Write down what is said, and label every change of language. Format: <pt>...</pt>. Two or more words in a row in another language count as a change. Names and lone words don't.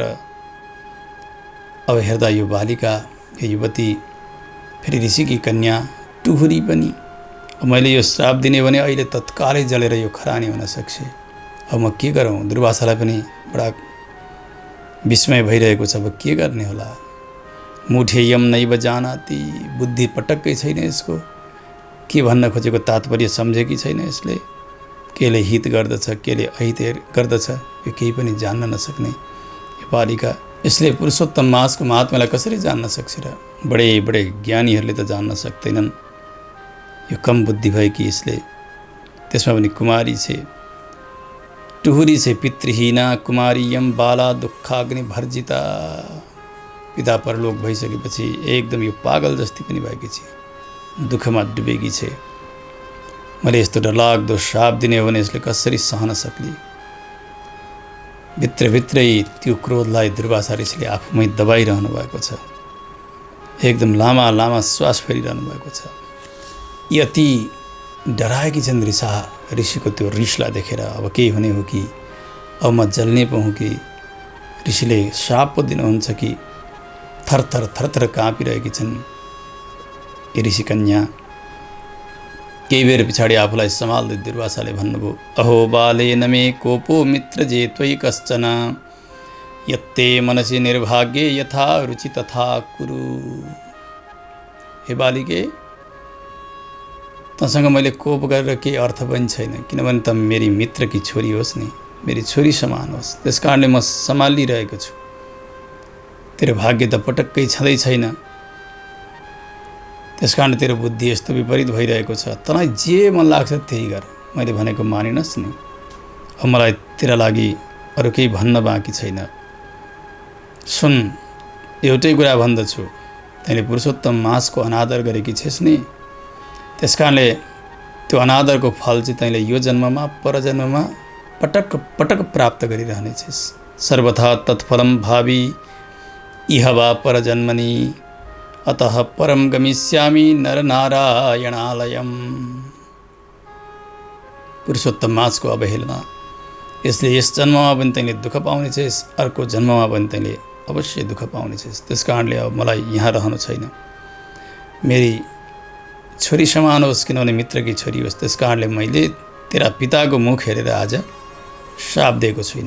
<ne>अब हेर्दा यो बालिका, यो युवती, फेरि ऋषिकी कन्या टुहुरी पनि। मैले यो श्राप दिने भने अहिले तत्कालै जलेर यो खरानी हुन सक्छ। अब म के गरौँ? दुर्वासालाई पनि बडा विस्मय भइरहेको छ। अब के गर्ने होला?</ne> <sa>मुठेयम नैव जानाति,</sa> <ne>बुद्धि पटक्कै छैन यसको। के भन्न खोजेको तात्पर्य सम्झेकी छैन यसले। केले हित गर्दछ, केले अहित गर्दछ, यो केही पनि जान्न नसक्ने यो बालिका। यसले पुरुषोत्तम मासको महात्म्यलाई कसरी जान्न सक्छ र? बडे ज्ञानीहरूले त जान्न सक्दैनन्। यो कम बुद्धि भएकी यसले, त्यसमा पनि कुमारी छे, टुहुरी छे,</ne> <sa>पितृहीना कुमारीयम बाला दुःखाग्नि भर्जिता।</sa> <ne>पिता परलोक भइसकेपछि एकदम यो पागल जस्ती पनि भएकी छे, दुःखमा डुबेकी छे। मैले यस्तो डरलाग्दो श्राप दिने हो भने यसले कसरी सहन सक्ली? भित्रभित्रै त्यो क्रोधलाई दुर्वासा ऋषिले आफूमै दबाइरहनु भएको छ। एकदम लामा लामा श्वास फेरिरहनु भएको छ। यति डराएकी छन् ऋषिको त्यो रिसलाई देखेर। अब केही हुने हो कि, अब म जल्ने पो हुँ कि? ऋषिले श्राप पो दिनुहुन्छ कि? थरथर काँपिरहेकी छन् यी ऋषि कन्या। केही बेर पछाडि आफूलाई सम्हाल्दै दुर्वासाले भन्नुभयो,</ne> <sa>अहो बाले नमे कोपो मित्र जे त्वयि कश्चन, यत्ते मनसि निर्भाग्ये यथा रुचि तथा कुरु। हे बालिके,</sa> <ne>तँसँग मैले कोप गरेर केही अर्थ पनि छैन, किनभने त मेरी मित्रकी छोरी होस् नि, मेरी छोरी समान होस्। त्यस कारणले म सम्हालिरहेको छु। तेरो भाग्य त पटक्कै छँदै छैन, त्यस कारण तेरो बुद्धि यस्तो विपरीत भइरहेको छ। तँलाई जे मन लाग्छ त्यही गर, मैले भनेको मानिनस् नि। अब मलाई तेरा लागि अरू केही भन्न बाँकी छैन। सुन, एउटै कुरा भन्दछु, तैँले पुरुषोत्तम मासको अनादर गरेकी छेस् नि, त्यस कारणले त्यो अनादरको फल चाहिँ तैँले यो जन्ममा परजन्ममा पटक प्राप्त गरिरहनेछेस्।</ne> <sa>सर्वथा तत्फलं भावी इह वा परजन्मनि अतः परम गमिष्यामि नरनारायणालयम्।</sa> <ne>पुरुषोत्तम मासको अवहेलना, यसले यस जन्ममा पनि तैँले दुःख पाउनेछ, यस अर्को जन्ममा पनि तैँले अवश्य दुःख पाउनेछ। त्यस कारणले अब मलाई यहाँ रहनु छैन। मेरी छोरी समान होस्, किनभने मित्रकी छोरी होस्। त्यस कारणले मैले तेरा पिताको मुख हेरेर आज श्राप दिएको छुइनँ।</ne>